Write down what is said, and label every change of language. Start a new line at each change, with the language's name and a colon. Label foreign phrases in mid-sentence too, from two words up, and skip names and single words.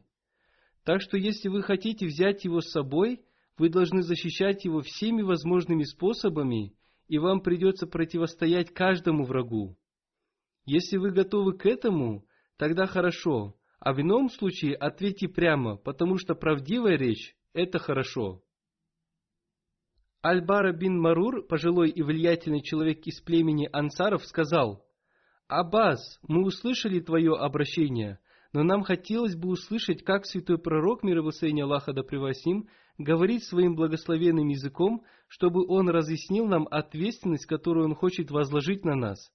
Russian: Так что если вы хотите взять его с собой, вы должны защищать его всеми возможными способами, и вам придется противостоять каждому врагу. Если вы готовы к этому, тогда хорошо, а в ином случае ответьте прямо, потому что правдивая речь – это хорошо». Аль-Бара бин Марур, пожилой и влиятельный человек из племени ансаров, сказал: «Аббас, мы услышали твое обращение, но нам хотелось бы услышать, как святой пророк, мир и благословение Аллаха да пребывает с ним, говорит своим благословенным языком, чтобы он разъяснил нам ответственность, которую он хочет возложить на нас».